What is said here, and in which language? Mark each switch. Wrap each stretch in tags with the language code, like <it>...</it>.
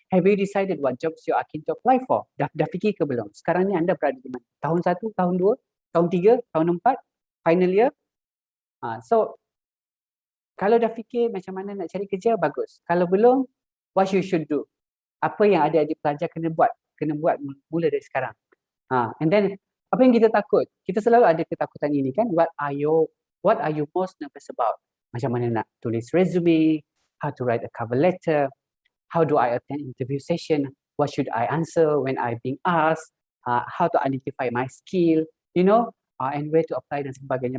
<en>Have you decided what jobs you are keen to apply for?</en> <ms>Dah fikir ke belum? Sekarang ni anda berada di mana? Tahun 1, tahun 2, tahun 3, tahun 4, final year? So, kalau dah fikir macam mana nak cari kerja, bagus. Kalau belum,</ms> <en>what you should do?</en> <ms>Apa yang adik-adik pelajar kena buat? Kena buat mula dari sekarang.</ms> <en>And then,</en> <ms>apa yang kita takut? Kita selalu ada ketakutan ini kan?</ms> <en>What are you most nervous about?</en> <ms>Macam mana nak tulis resume?</ms> <en>How to write a cover letter, how do I attend interview session, what should I answer when I'm being asked, how to identify my skill, and where to apply</en> <ms>dan sebagainya.</ms>